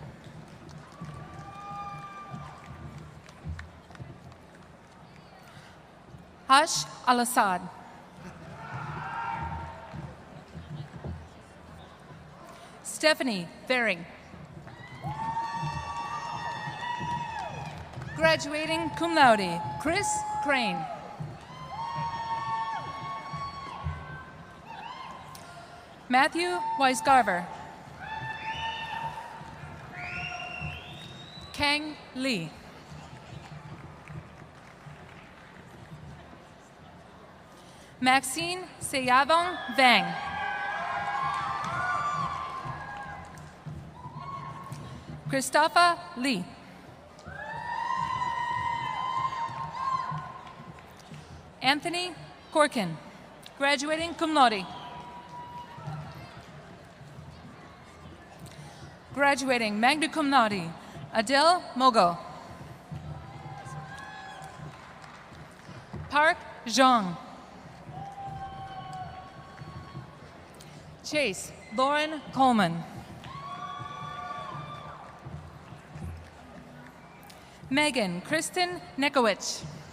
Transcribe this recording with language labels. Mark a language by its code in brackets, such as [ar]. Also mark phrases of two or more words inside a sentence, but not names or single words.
[en] Hash Al-Assad. Stephanie Vering. Graduating [la] cum laude, [en] Chris Crane. Matthew Weisgarver. Kang Lee. Maxine Seyavong Vang. Christopher Lee. Anthony Corkin, graduating [la] cum laude. [en] Graduating [la] magna cum laude, [en] Adele Mogo. Park Zhang. Chase Lauren Coleman. Megan Kristen Nekowicz.